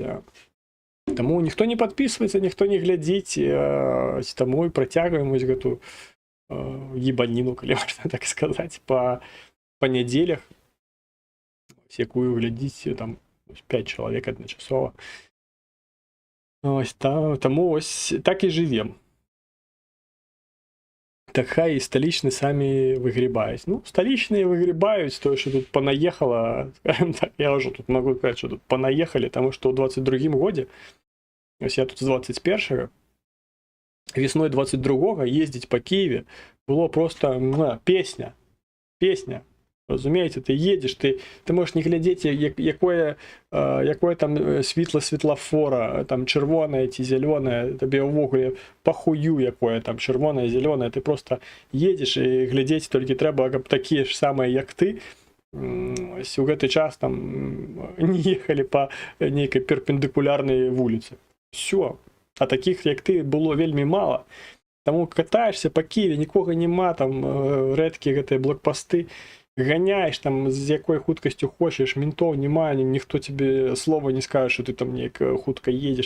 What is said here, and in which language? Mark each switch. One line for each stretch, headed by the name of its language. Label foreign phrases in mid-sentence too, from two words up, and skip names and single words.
Belarusian: Таму ніхто не падпісваецца, ніхто не глядзіць, таму і працягваем вось гэту ебаніну, калі можна так сказаць, па нядзелях, якую глядзіць там 5 чалавек адначасова. Ось, таму ось так і жывем.
Ukrainian: Так хай і столичні самі вигрібають. Ну, столичні вигрібають, то, що тут понаїхало, скажімо так, я вже тут можу сказати, що тут понаїхали, тому що у 22-му годі, ось я тут з 21-го, весною 22-го їздить по Києві було просто пісня. Пісня. Розумієте, ти їдеш, ти можеш не глядіти, якое там світло світлофора, там червоне чи зелене, тобі ввогуле похую, якое там червоне, зелене, ти просто їдеш і глядіти тільки треба такі ж самі, як ти, ось
Belarusian: у гэты час
Ukrainian: там не їхали по нейкай перпендикулярній вулиці. Все. А таких, як ти, було вельми мало. Тому катаєшся по Києві, нікого нема, там редкі гэты блокпости, ганяєш там з якою хуткостю хочеш, ментов немає, ніхто тобі слова не скаже, що ти там як хутко їдеш.